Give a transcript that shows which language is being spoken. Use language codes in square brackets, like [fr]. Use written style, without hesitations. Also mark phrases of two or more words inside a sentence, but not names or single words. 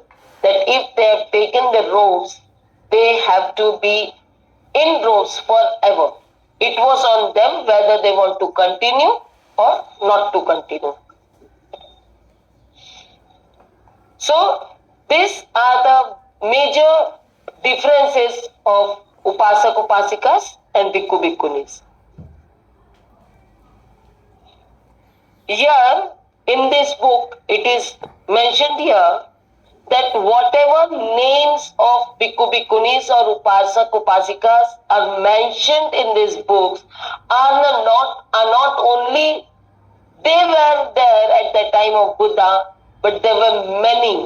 [en] That if they have taken the robes, they have to be in robes forever. It was on them whether they want to continue or not to continue. So, these are the major differences of upasak upasikas and bhikkhu bhikkhunis. Here in this book, it is mentioned here that whatever names of bhikkhu bhikkhunis or upasak upasikas are mentioned in these books are not only they were there at the time of Buddha, but there were many.